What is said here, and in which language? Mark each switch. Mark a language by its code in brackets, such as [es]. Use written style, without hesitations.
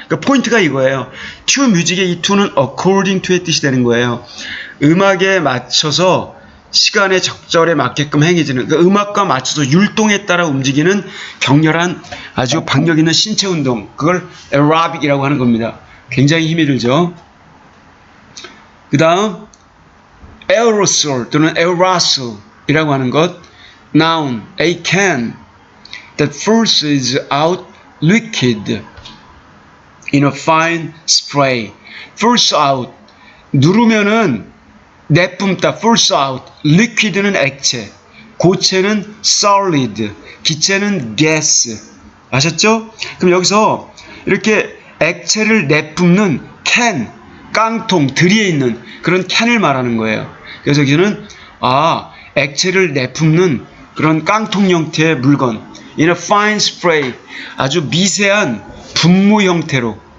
[ko] 그러니까 포인트가 이거예요. to music의 이 to는 [en] according to [ko] 의 뜻이 되는 거예요. 음악에 맞춰서 시간에 적절에 맞게끔 행해지는, 그러니까 음악과 맞춰서 율동에 따라 움직이는 격렬한 아주 박력 있는 신체 운동, 그걸 aerobic이라고 하는 겁니다. 굉장히 힘이 들죠. 그 다음 aerosol 또는 aerosol이라고 하는 것, [en] noun, a can that forces out liquid in a fine spray. force out, [ko] 누르면은 내뿜다, [en] force out. [ko] liquid는 액체, 고체는 solid, 기체는 gas. 아셨죠? 그럼 여기서 이렇게 액체를 내뿜는 can, 깡통, 들이에 있는 그런 캔을 말하는 거예요. 그래서 여기는 액체를 내뿜는 그런 깡통 형태의 물건, [en] in a fine spray, [ko] 아주 미세한 분무 형태로.